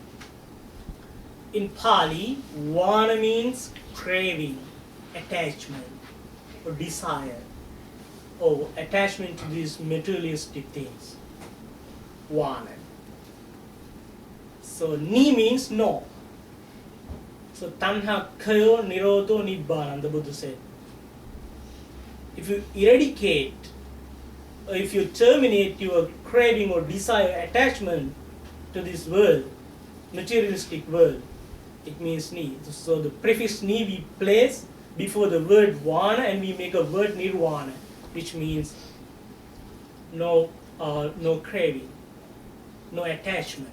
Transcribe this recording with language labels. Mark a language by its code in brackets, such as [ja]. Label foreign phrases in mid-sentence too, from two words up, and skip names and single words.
[en] In Pali, vana means craving, attachment, or desire, or attachment to these materialistic things. Vana. So ni means no. [pi] So tanha khayo nirodho nibbana, [en] the Buddha said. If you eradicate, or if you terminate your craving or desire, attachment to this world, materialistic world, it means ni. So the prefix ni we place before the word vana and we make a word nirvana, which means no craving, no attachment.